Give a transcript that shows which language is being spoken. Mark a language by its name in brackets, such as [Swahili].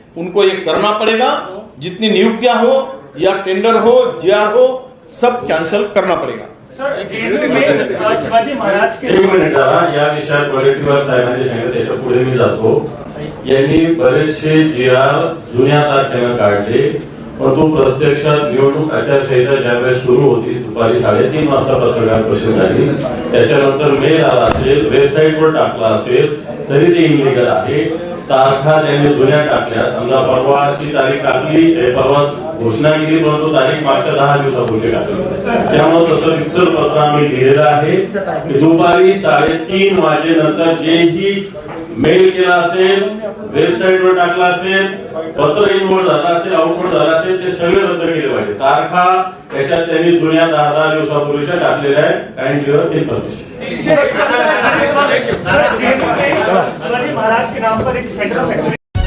[Hindi] उनको ये करना पड़ेगा, जितनी नियुक्तियां हो या टेंडर हो जीआर हो सब कैंसिल करना पड़ेगा. शिवाजी महाराज के [Marathi] एक मिनिट या विषयात वडेट्टीवार साहेबांनी सांगितलं त्याच्या पुढे मी जातो. यांनी बरेचसे जी आर जुन्या तारखेला काढले, परंतु प्रत्यक्षात निवडणूक आचारसंहिता ज्यावेळेस सुरू होती दुपारी 3:30 वाजता पत्रकार परिषद झाली, त्याच्यानंतर मेल आला असेल, वेबसाईटवर टाकला असेल तरी ते इलिगल आहे. तारखा त्यांनी जुन्या टाकल्या, समजा परवाची तारीख टाकली, परवा घोषणा केली, परंतु तारीख मागच्या 10 दिवसापूर्वी टाकली. त्यामुळे तसं रिक्सर पत्र आम्ही लिहिलेलं आहे की दुपारी 3:30 वाजेनंतर जेही मेल केला असेल, वेबसाईटवर टाकला असेल, पत्र इनवर्ड झाला असेल, आउटवर्ड झाला असेल, ते सगळे रद्द केले पाहिजे. तारखा त्याच्यात त्यांनी जुन्या 10 दिवसापूर्वीच्या टाकलेल्या आहेत. [English] Kind your information. [Hindi] Shivaji Maharaj के नाम पर एक सेंटर